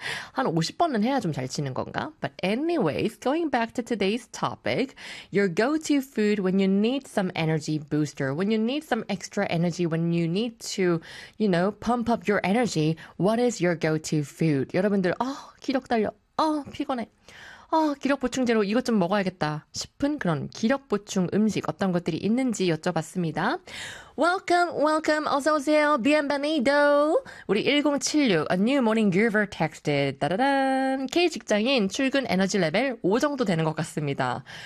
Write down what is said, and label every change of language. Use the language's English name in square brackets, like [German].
[Korean] 한 50번은 해야 좀잘 치는 건가? [English] But anyways, going back to today's topic, your go-to food when you need some energy booster, when you need some extra energy, when you need to, you know, pump up your energy, what is your go-to food? [Korean] 여러분들, 기력 달려. 피곤해. 기력 보충제로 이것 좀 먹어야겠다 싶은 그런 기력 보충 음식 어떤 것들이 있는지 여쭤봤습니다. [English] Welcome, welcome, [Korean] 어서오세요. [Spanish] Bienvenido. [English] 우리 1076, a new morning giver texted. 따라란. [Korean] K 직장인 출근 에너지 레벨 5 정도 되는 것 같습니다.